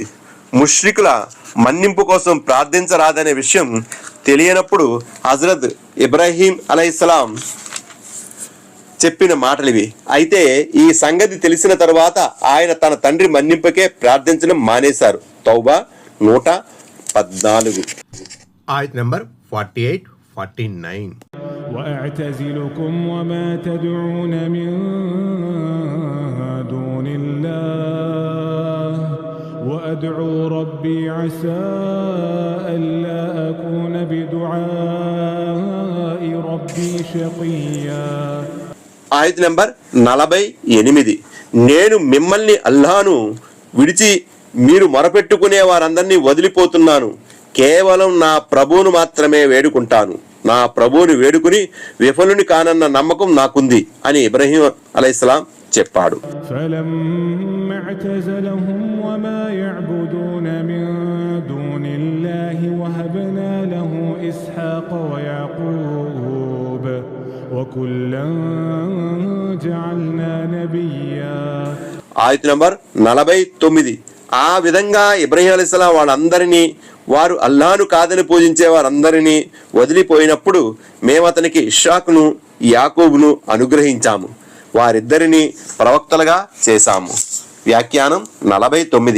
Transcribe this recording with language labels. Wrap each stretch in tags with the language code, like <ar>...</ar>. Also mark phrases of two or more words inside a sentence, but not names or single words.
<te>ముష్రికుల మన్నింపు కోసం ప్రార్థించరాదనే విషయం తెలియనప్పుడు హజరత్ ఇబ్రాహీం అలైహిస్సలాం చెప్పిన మాటలివి. అయితే ఈ సంగతి తెలిసిన తరువాత ఆయన తన తండ్రి మన్నింపుకే ప్రార్థించడం మానేశారు. తౌబా 114. ఆయత్ నంబర్ 48, 49.</te> <ar>وأعتزلكم وما تدعون من دون الله وأدعو ربي عسى ألا أكون بدعاء ربي شقيا.</ar> <te>ఆయత్ నంబర్ 48. నేను మిమ్మల్ని అల్లాహ్ను విడిచి మీరు మొరపెట్టుకునే వారందరినీ వదిలిపోతున్నాను. కేవలం నా ప్రభువును మాత్రమే వేడుకుంటాను. నా ప్రభువుని వేడుకుని విఫలుని కానన్న నమ్మకం నాకుంది అని ఇబ్రాహీం అలైహిస్సలాం చెప్పాడు.</te> <ar>فلما اعتزلهم وما يعبدون من دون الله وهبنا له إسحاق ويعقوب وكلا جعلنا نبيا.</ar> <te>ఆయత్ నంబర్ 49. ఆ విధంగా ఇబ్రాహీం అలైహిస్సలాం వాళ్ళందరినీ, వారు అల్లాహ్ను కాదని పూజించే వారందరినీ వదిలిపోయినప్పుడు మేము అతనికి ఇష్షాకును యాకూబును అనుగ్రహించాము. వారిద్దరిని ప్రవక్తలుగా చేశాము. వ్యాఖ్యానం 49.</te>